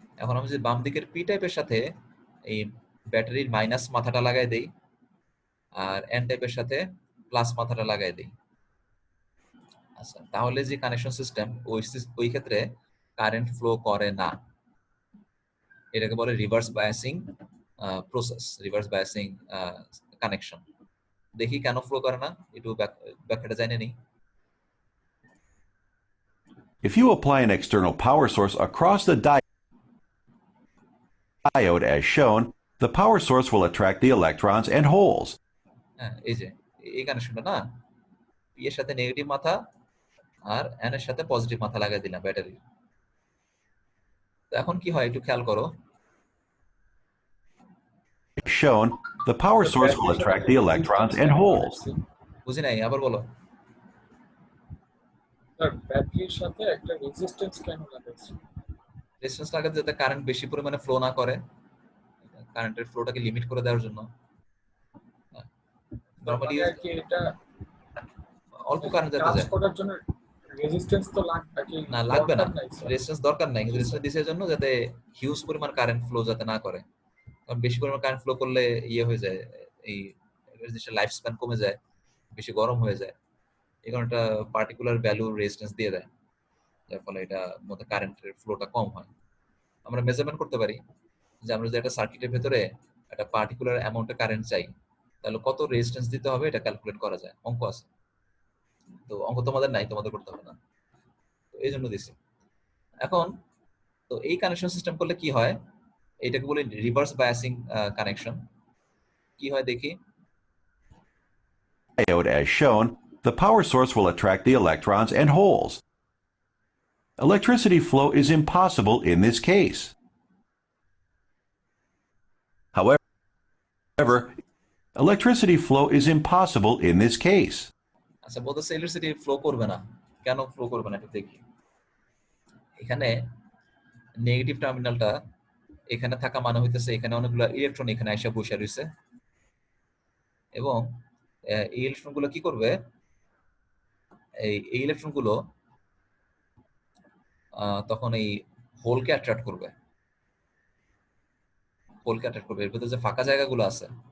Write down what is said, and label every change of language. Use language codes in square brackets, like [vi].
[bn] এখন আমি যদি বাম দিকের পি টাইপের সাথে এই ব্যাটারির মাইনাস মাথাটা লাগাই দেই, আর এন টাইপের সাথে প্লাস মাথাটা লাগাই দেই, আচ্ছা, তাহলে যে কানেকশন সিস্টেম ওই ক্ষেত্রে কারেন্ট ফ্লো করে না। এটাকে বলে reverse biasing process, reverse biasing connection. দেখি কেন ফ্লো করে না, একটু ব্যাখ্যাটা জানি নেই। [en] If you apply an external power source across the diode as shown, the power source will attract the electrons and holes. [bn] হ্যাঁ, এই যে এই কানেকশনটা না, পি এর সাথে নেগেটিভ মাথা আর এন এর সাথে পজিটিভ মাথা লাগাই দিলাম ব্যাটারি। তো এখন কি হয় একটু খেয়াল করো। [en] As shown, the power source will attract the electrons and holes. [bn] বুঝি নাই, আবার বলো। স্যার ব্যাটারির সাথে একটা রেজিস্ট্যান্স কেন লাগাইছে? রেজিস্ট্যান্স লাগাতে যাতে কারেন্ট বেশি পরিমাণে ফ্লো না করে, কারেন্টের ফ্লোটাকে লিমিট করে দেওয়ার জন্য। নরমালি মানে কি এটা অল্প কারেন্ট যেতে কাজ যায় করার জন্য রেজিস্ট্যান্স তো লাগবে কি? না, লাগবে না, দরকার নাই, স্যার। রেজিস্ট্যান্স দরকার নাই, কিন্তু রেজিস্ট্যান্স দিছে জন্য যাতে হিউজ পরিমাণ কারেন্ট ফ্লো যাতে না করে। কারণ বেশি পরিমাণ কারেন্ট ফ্লো করলে ইয়ে হয়ে যায়, এই রেজিস্ট্যান্সের লাইফ স্প্যান কমে যায়, বেশি গরম হয়ে যায়। এই কারণে একটা পার্টিকুলার ভ্যালু রেজিস্ট্যান্স দিয়ে দেয়, যার ফলে এটা মধ্যে কারেন্টের ফ্লোটা কম হয়। আমরা মেজারমেন্ট করতে পারি যে আমরা যদি একটা সার্কিটের ভেতরে একটা পার্টিকুলার অ্যামাউন্টে কারেন্ট চাই, তাহলে কত রেজিস্ট্যান্স দিতে হবে এটা ক্যালকুলেট করা যায়, অঙ্ক আছে। তো অঙ্ক তোমাদের নাই, তোমাদের করতে হবে না, তো এই জন্য দিছি। এখন তো এই কানেকশন সিস্টেম করলে কি হয়, এটাকে বলে রিভার্স বায়াসিং কানেকশন। কি হয় দেখি। [en] Diode as shown, the power source will attract the electrons and holes. Electricity flow is impossible in this case. However, electricity flow is impossible in this case. [bn] আচ্ছা, বলতেছে ইলেকট্রিসিটি ফ্লো করবে না, কেন flow করবে না একটু দেখি। এখানে নেগেটিভ টার্মিনালটা এখানে থাকা মানে হইতেছে এখানে অনেকগুলো ইলেকট্রন এখানে এসে বসে রয়েছে, এবং এই ইলেকট্রন গুলো কি করবে, এই ইলেকট্রন গুলো তখন এই হোলকে অ্যাট্রাক্ট করবে, হোলকে অ্যাট্রাক্ট করবে। এর ভিতরে যে ফাঁকা জায়গাগুলো আছে